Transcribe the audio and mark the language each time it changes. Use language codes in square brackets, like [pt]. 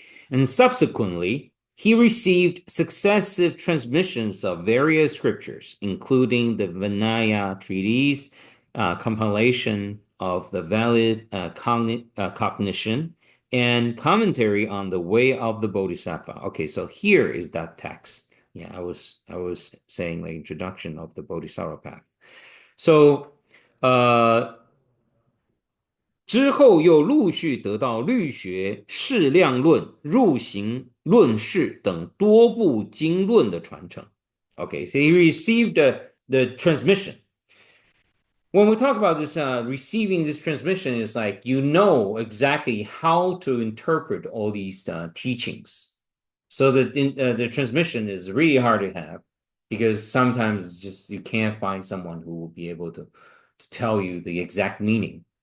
[en] And subsequently, he received successive transmissions of various scriptures, including the Vinaya treatise, compilation of the valid cognition, and commentary on the way of the Bodhisattva. Okay, so here is that text. Yeah, I was saying the introduction of the Bodhisattva path. [zh] So, 之后又陆续得到律学、释量论、入行论释等多部经论的传承。 [en] Okay, so he received the transmission. When we talk about this, receiving this transmission is like you know exactly how to interpret all these teachings. So the transmission is really hard to have because sometimes it's just you can't find someone who will be able to tell you the exact meaning.